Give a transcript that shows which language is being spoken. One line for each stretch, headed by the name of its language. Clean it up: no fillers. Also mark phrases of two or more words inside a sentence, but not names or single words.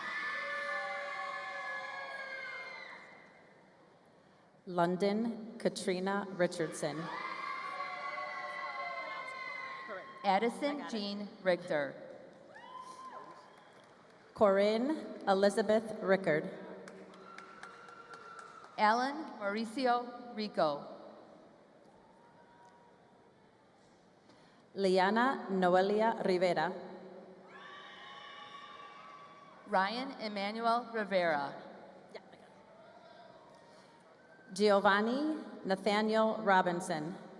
English: London Katrina Richardson. Addison Jean Richter. Corinne Elizabeth Rickard. Alan Mauricio Rico. Liana Noelia Rivera. Ryan Emmanuel Rivera. Giovanni Nathaniel Robinson.